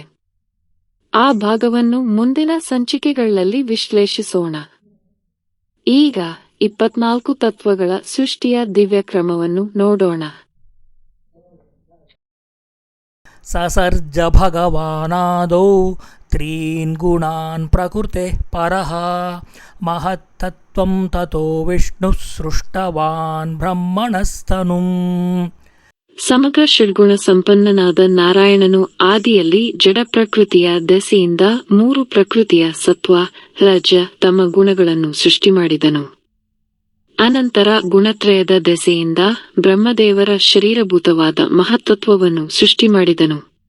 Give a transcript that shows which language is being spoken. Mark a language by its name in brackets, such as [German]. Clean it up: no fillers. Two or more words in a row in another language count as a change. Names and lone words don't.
[Kannada] ಆ ಭಾಗವನ್ನು ಮುಂದಿನ ಸಂಚಿಕೆಗಳಲ್ಲಿ ವಿಶ್ಲೇಷಿಸೋಣ. ಈಗ 24 ತತ್ವಗಳ ಸೃಷ್ಟಿಯ ದಿವ್ಯಕ್ರಮವನ್ನು ನೋಡೋಣ. [Sanskrit] ಸಸರ್ಜ ಭಗವಾನಾದೌ ತ್ರೀನ್ ಗುಣಾನ್ ಪ್ರಕೃತೆ ಪರಃ ಮಹತ್ತತ್ವಂ ತತೋ ವಿಷ್ಣು ಸೃಷ್ಟವಾನ್ ಬ್ರಹ್ಮಣಸ್ತನುಂ. [Kannada] ಸಮಗ್ರ ಷಡ್ಗುಣ ಸಂಪನ್ನನಾದ ನಾರಾಯಣನು ಆದಿಯಲ್ಲಿ ಜಡ ಪ್ರಕೃತಿಯ ದೆಸೆಯಿಂದ 3 ಪ್ರಕೃತಿಯ ಸತ್ವ, ರಜ, ತಮ ಗುಣಗಳನ್ನು ಸೃಷ್ಟಿ ಮಾಡಿದನು. ಅನಂತರ ಗುಣತ್ರಯದ ದೆಸೆಯಿಂದ ಬ್ರಹ್ಮದೇವರ ಶರೀರಭೂತವಾದ ಮಹತ್ತತ್ವವನ್ನು ಸೃಷ್ಟಿ ಮಾಡಿದನು.